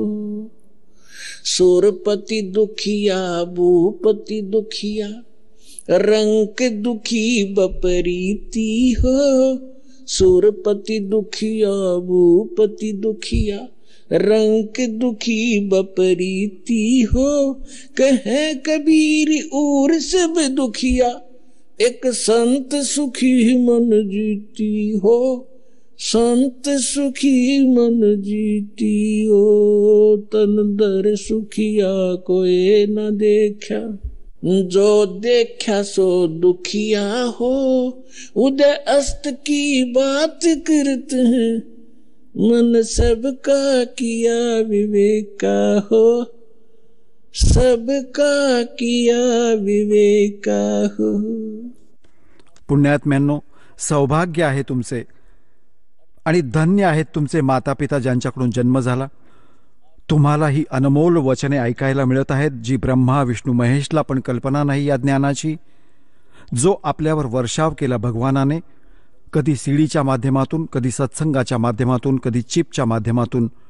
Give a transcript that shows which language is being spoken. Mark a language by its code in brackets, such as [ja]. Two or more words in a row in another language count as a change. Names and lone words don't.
[hi] सूरपति दुखिया भूपति दुखिया, रंक दुखी बपरीती हो। सूरपति दुखिया भूपति दुखिया, रंक दुखी बपरीती हो। कहे कबीर और सब दुखिया, एक संत सुखी मन जीती हो, संत सुखी मन जीती हो। तन दर सुखिया कोई न देखा, जो देखा सो दुखिया हो। उदय अस्त की बात करते हैं, मन सबका किया विवेक हो, सबका किया विवेक हो। [mr] पुण्यात्म्यांनो, सौभाग्य आहे तुमचे आणि धन्य आहेत तुमचे माता पिता ज्यांच्याकडून जन्म झाला। तुम्हाला ही अनमोल वचने ऐकायला मिळत आहेत, जी ब्रह्मा विष्णू महेशला पण कल्पना नाही या ज्ञानाची, जो आपल्यावर वर्षाव केला भगवानाने, कधी सीडीच्या माध्यमातून, कधी सत्संगाच्या माध्यमातून, कधी चिपच्या माध्यमातून।